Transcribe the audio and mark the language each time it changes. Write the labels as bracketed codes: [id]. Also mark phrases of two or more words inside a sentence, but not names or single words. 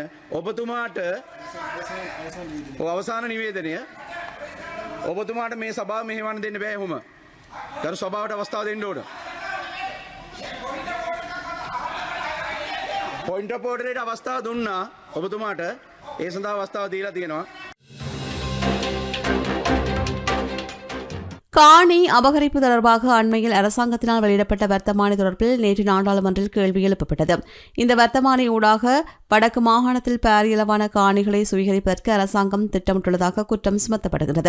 [si] ඔබතුමාට අවසාන නිවේදනය ඔබතුමාට මේ සභාව මෙහෙවන්න දෙන්න බෑ. එහෙම ගරු සභාවට අවස්ථාව දෙන්න ඕන. [en] point of orderට [si] අවස්ථාව දුන්නා ඔබතුමාට. ඒ සඳහා අවස්ථාව දීලා තියෙනවා. [ta] காணி அபகரிப்பு தொடர்பாக அண்மையில் அரசாங்கத்தினால் வெளியிடப்பட்ட வர்த்தமானி தொடர்பில் நேற்று நாடாளுமன்றில் கேள்வி எழுப்பப்பட்டது. இந்த வர்த்தமானி ஊடாக வடக்கு மாகாணத்தில் பாரியளவான காணிகளை சுவீகரிப்பதற்கு அரசாங்கம் திட்டமிட்டுள்ளதாக குற்றம் சுமத்தப்படுகிறது.